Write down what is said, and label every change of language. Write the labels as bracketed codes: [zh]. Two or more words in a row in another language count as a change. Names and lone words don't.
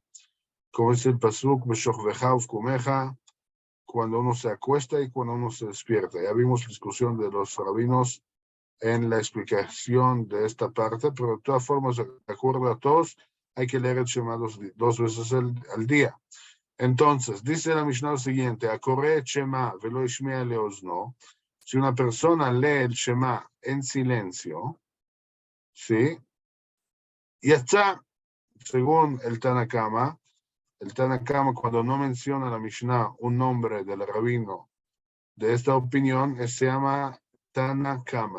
[es] Como es el pasuk, [he] בשכבך ובקומך, [es] cuando uno se acuesta y cuando uno se despierta. Ya vimos la discusión de los rabinos en la explicación de esta parte, pero de todas formas, de acuerdo a todos, hay que leer el Shema dos veces al día. Entonces, dice la Mishnah lo siguiente: [he] הקורא שמע ולא השמיע לאזנו. [es] Si una persona lee el Shema en silencio, ¿sí? Yatza, según el Tanakama, cuando no menciona la Mishnah un nombre del rabino de esta opinión, se llama Tanakama.